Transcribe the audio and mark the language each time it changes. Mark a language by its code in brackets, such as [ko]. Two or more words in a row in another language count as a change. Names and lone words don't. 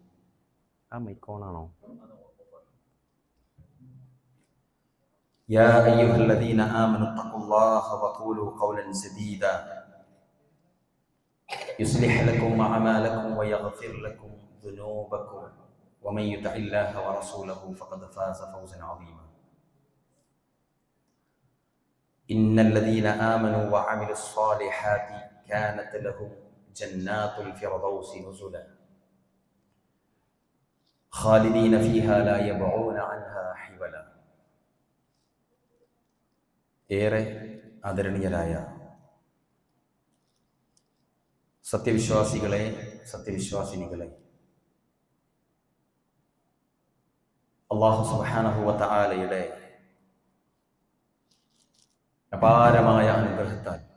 [ar] يا أيها الذين آمنوا اتقوا الله وقولوا قولا سديدا يصلح لكم أعمالكم ويغفر لكم ذنوبكم ومن يطع الله ورسوله فقد فاز فوزا عظيما. إن الذين آمنوا وعملوا الصالحات كانت لهم جنات الفردوس نزلا خالدين فيها لا يبغون عنها حولا. [ml] ഏറെ ആദരണീയരായ സത്യവിശ്വാസികളെ, സത്യവിശ്വാസിനികളെ, അല്ലാഹു [ar] سبحانه وتعالى [ml] അപാരമായ അനുഗ്രഹത്താൽ